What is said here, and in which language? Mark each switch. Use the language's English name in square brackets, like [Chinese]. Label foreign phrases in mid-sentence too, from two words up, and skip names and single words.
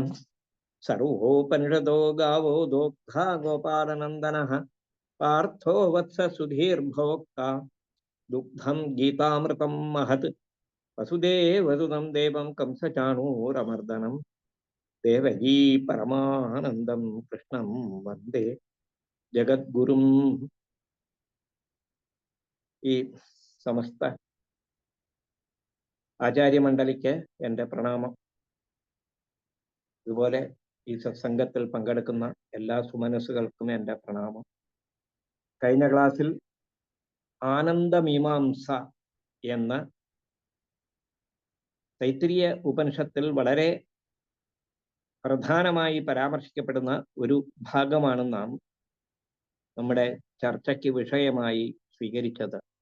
[Sanskrit] सर्वोपनिषदो गावो दोग्धा गोपालनंदनः पार्थो वत्स सुधीर्भोक्ता दुग्धं गीतामृतं महत्। वसुदेवसुतं देवं कंसचाणूरमर्दनं देवकी परमानन्दं कृष्णं वन्दे जगद्गुरुं। [Malayalam] ഈ സമസ്ത ആചാര്യമണ്ഡലിക്ക് എൻ്റെ പ്രണാമം. അതുപോലെ ഈ സത്സംഗത്തിൽ പങ്കെടുക്കുന്ന എല്ലാ സുമനസ്സുകൾക്കും എൻ്റെ പ്രണാമം. കഴിഞ്ഞ ക്ലാസ്സിൽ ആനന്ദമീമാംസ എന്ന തൈത്തിരീയ ഉപനിഷത്തിൽ വളരെ പ്രധാനമായി പരാമർശിക്കപ്പെടുന്ന ഒരു ഭാഗമാണ് നാം നമ്മുടെ ചർച്ചയ്ക്ക് വിഷയമായി സ്വീകരിച്ചത്.